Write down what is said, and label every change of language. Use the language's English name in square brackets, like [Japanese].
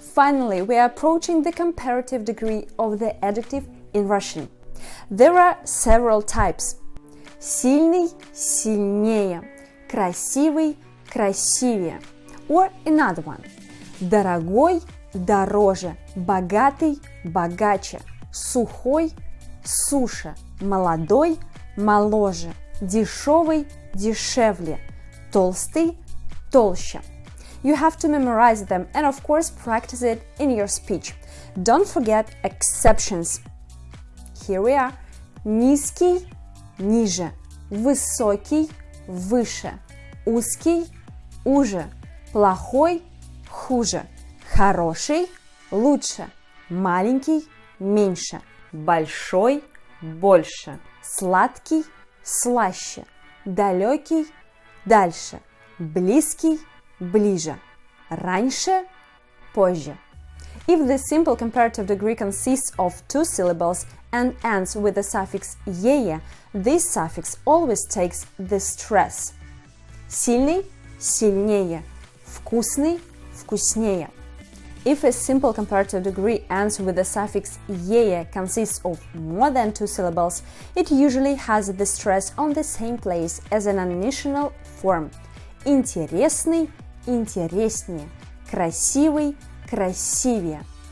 [English] Finally, we are approaching the comparative degree of the adjective in Russian. There are several types. [Russian] Сильный – сильнее, красивый – красивее. [English] Or another one. [Russian] Дорогой – дороже, богатый – богаче, сухой – суше, молодой – моложе, дешевый – дешевле, толстый – толще. [English] You have to memorize them and of course practice it in your speech. Don't forget exceptions. Here we are. [Russian] Низкий – ниже, высокий – выше, узкий – уже, плохой – хуже, хороший – лучше, маленький – меньше, большой – больше, сладкий – слаще, далекий – дальше, близкий – ближе, раньше – позже. [English] If the simple comparative degree consists of two syllables and ends with the suffix «ее», this suffix always takes the stress. [Russian] Сильный – сильнее, вкусный – вкуснее. [English] If a simple comparative degree ends with the suffix «ее» consists of more than two syllables, it usually has the stress on the same place as an additional form. [Russian] Интересный – интереснее, красивый – красивее.